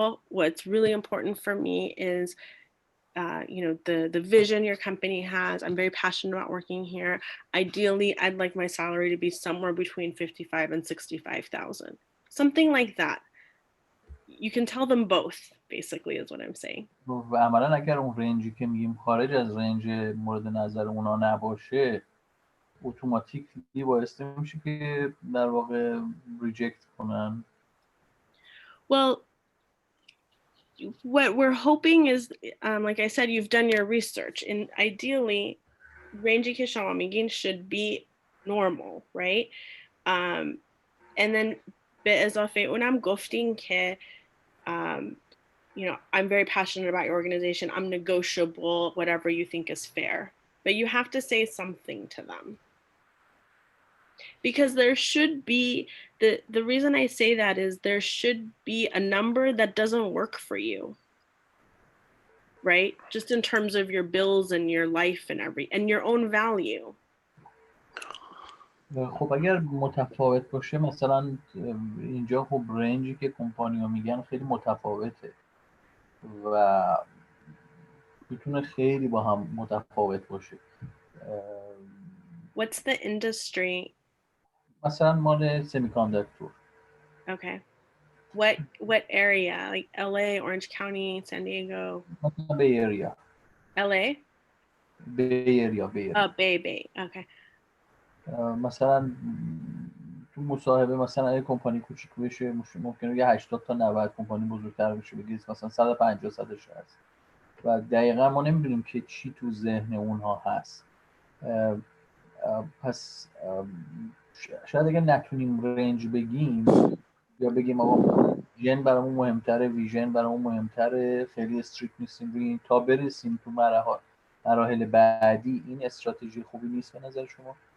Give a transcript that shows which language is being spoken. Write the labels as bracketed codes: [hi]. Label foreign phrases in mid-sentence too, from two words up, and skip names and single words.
[en] What's really important for me is the vision your company has. I'm very passionate about working here. Ideally, I'd like my salary to be somewhere between 55 and 65,000. Something like that. You can tell them both, basically, is what I'm saying. [fa] و عملا اگر اون رنجی که میگیم خارج از رنج مورد نظر اونا نباشه، اتوماتیکلی باعث میشه که در واقع ریجکت کنن. [en] Well, what we're hoping is, like I said, you've done your research, and ideally, rangey [fa] که شما میگین [en] should be normal, right? And then [fa] به اضافه اونم گفتین که [en] I'm very passionate about your organization. I'm negotiable, whatever you think is fair. But you have to say something to them. Because there should be, the reason I say that is there should be a number that doesn't work for you. Right? Just in terms of your bills and your life and your own value. [fa] خب اگر متفاوت باشه، مثلا اینجا خب رنجی که کمپانی‌ها میگن خیلی متفاوته و میتونه خیلی با هم متفاوت باشه. [en] What's the industry? [fa] مثلا مال سمی‌کانداکتور. [en] Okay. What area? Like LA, Orange County, San Diego? [fa] مثلا Bay Area. [en] LA? Bay Area. Oh, Bay. Okay. [fa] مثلا تو مصاحبه مثلا اگه کمپانی کوچیک بشه ممکنه یه 80 تا 90، کمپانی بزرگتر بشه بگید مثلا 150 100 هست و دقیقا ما نمیدونیم که چی تو ذهن اونها هست. پس شاید اگه نتونیم رنج بگیم یا بگیم آقا جن برامون مهمتره، ویژن برامون مهمتره، خیلی استریکت نیستیم روی این تا برسیم تو مراحل بعدی، این استراتژی خوبی نیست به نظر شما؟